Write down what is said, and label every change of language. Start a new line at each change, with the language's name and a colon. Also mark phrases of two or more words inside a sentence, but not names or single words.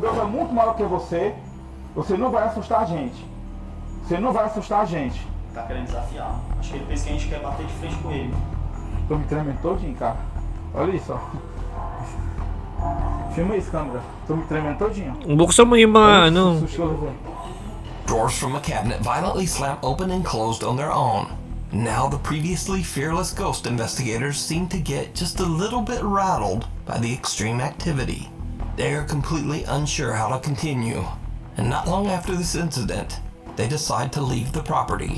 Portuguese: Deus é muito maior que você. Você não vai assustar a gente. Você não vai assustar a gente. Tá querendo desafiar. Acho que ele pensa que a gente quer bater de frente com ele. Tô me tremendo todinho, cara. Olha isso, ó. Filma isso, câmera. Tô me tremendo todinho.
Filipino: Buksan mo yung mga ano.
English: Drawers from a cabinet violently slam open and closed on their own. Now the previously fearless ghost investigators seem to get just a little bit rattled by the extreme activity. They are completely unsure how to continue, and not long after this incident, they decide to leave the property.